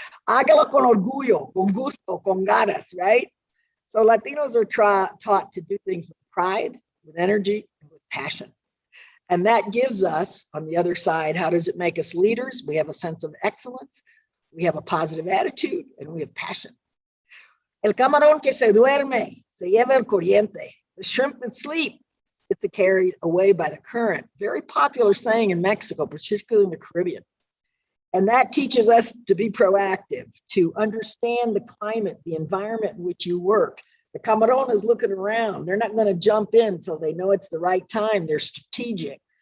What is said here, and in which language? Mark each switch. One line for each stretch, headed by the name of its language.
Spanish: Hágalo con orgullo, con gusto, con ganas,
English: right? So Latinos are taught to do things with pride, with energy, and with passion. And that gives us, on the other side, how does it make us leaders? We have a sense of excellence, we have a positive attitude, and we have passion.
Spanish: El camarón que se duerme se lleva el corriente.
English: The shrimp that sleep gets carried away by the current. Very popular saying in Mexico, particularly in the Caribbean. And that teaches us to be proactive, to understand the climate, the environment in which you work. The camarón is looking around. They're not going to jump in until they know it's the right time. They're strategic.